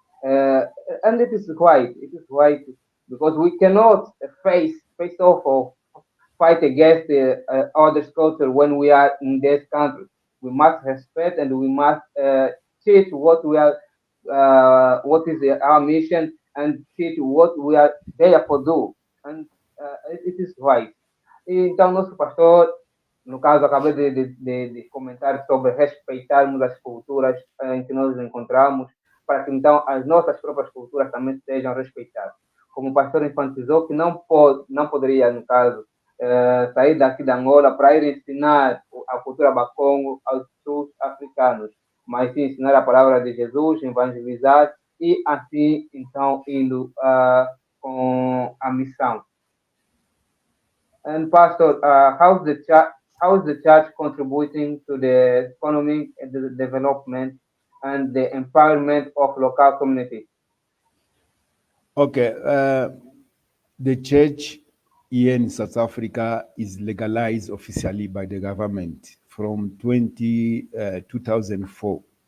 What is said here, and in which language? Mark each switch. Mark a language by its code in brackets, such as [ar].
[en] Uh, and it is right. It is right because we cannot face off or fight against the other culture when we are in this country. We must respect and we must teach what we are, what is our mission, and teach what we are there for do. And it is right. [pt] Então, nosso pastor, no caso, acabei de comentar sobre respeitarmos as culturas em que nós nos encontramos, para que então as nossas próprias culturas também sejam respeitadas. Como o pastor enfatizou, que não poderia, no caso, sair daqui da Angola para ir ensinar a cultura Bakongo aos sul-africanos, mas sim ensinar a palavra de Jesus, evangelizar e assim, então, indo com a missão. [en] And Pastor, how's the how is the church contributing to the economic and the development and the empowerment of local communities? Okay, the church here in South Africa is legalized officially by the government from 2004.